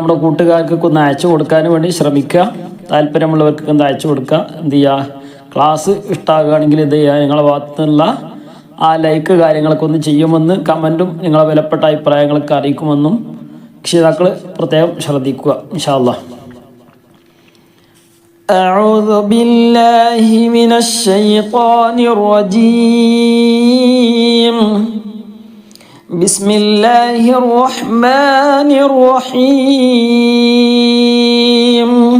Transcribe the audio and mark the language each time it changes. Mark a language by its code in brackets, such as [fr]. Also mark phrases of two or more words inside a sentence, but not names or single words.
[ml] നമ്മുടെ കൂട്ടുകാർക്കൊക്കെ ഒന്ന് അയച്ചു കൊടുക്കാൻ വേണ്ടി ശ്രമിക്കുക. താല്പര്യമുള്ളവർക്കൊക്കെ ഒന്ന് അയച്ചു കൊടുക്കുക. എന്ത് ചെയ്യുക? ക്ലാസ് ഇഷ്ടമാകുകയാണെങ്കിൽ എന്ത് ചെയ്യുക? നിങ്ങളുടെ ഭാഗത്തു നിന്നുള്ള ആ ലൈക്ക് കാര്യങ്ങളൊക്കെ ഒന്ന് ചെയ്യുമെന്ന് കമൻറ്റും നിങ്ങളെ വിലപ്പെട്ട അഭിപ്രായങ്ങളൊക്കെ അറിയിക്കുമെന്നും രക്ഷിതാക്കൾ പ്രത്യേകം ശ്രദ്ധിക്കുക. [ar] إن شاء الله. أعوذ بالله من الشيطان الرجيم. بسم الله الرحمن الرحيم.